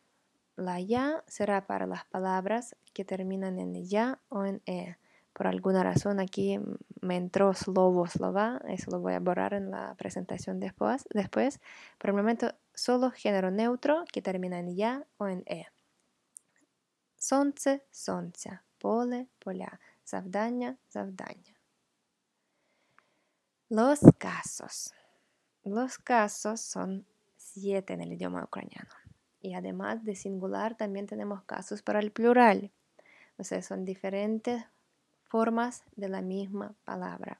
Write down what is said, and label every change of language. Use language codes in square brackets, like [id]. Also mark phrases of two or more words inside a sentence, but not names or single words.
[es] La ya será para las palabras que terminan en ya o en e. Por alguna razón aquí me entró [uk] слово, слова, [es] eso lo voy a borrar en la presentación después. Por el momento, solo género neutro que termina en ya o en e. [uk] Сонце, сонця, поле, поля, завдання, завдання. [es] Los casos. Los casos son 7 en el idioma ucraniano. Y además de singular, también tenemos casos para el plural. O sea, son diferentes formas de la misma palabra.